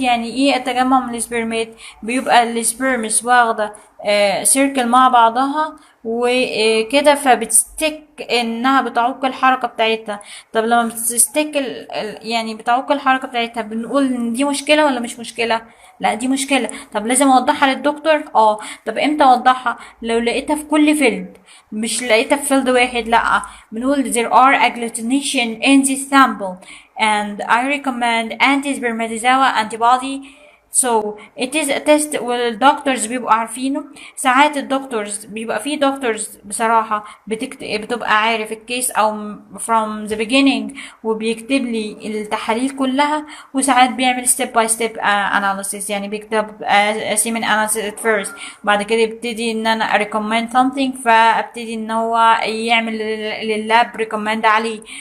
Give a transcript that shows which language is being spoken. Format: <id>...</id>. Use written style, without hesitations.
<ar>يعني ايه التجمع من السبرمات؟ بيبقى السبرمس واخده سيركل مع بعضها وكده، فبتستك انها بتعوق الحركه بتاعتها. طب لما بتستك يعني بتعوق الحركه بتاعتها، بنقول ان دي مشكله ولا مش مشكله؟ لا دي مشكله. طب لازم اوضحها للدكتور؟ طب امتى اوضحها؟ لو لقيتها في كل فيلد، مش لقيتها في فيلد واحد. لا، بنقول</ar> <en>there are agglutination in this sample and I recommend anti-spermatozoa antibody. So it is a test</en> <ar>والدكتورز بيبقوا عارفينه. ساعات الدكتورز بيبقى فيه دكتورز بصراحة بتبقى عارف الكيس او</ar> <en>from the beginning</en> <ar>وبيكتب لي التحاليل كلها، وساعات بيعمل</ar> <en>step by step analysis.</en> <ar>يعني بيكتب</ar> <en>semen analysis at first،</en> <ar>بعد كده يبتدي ان انا</ar> <en>recommend something،</en> <ar>فابتدي ان هو يعمل لللاب recommend عليه.</ar>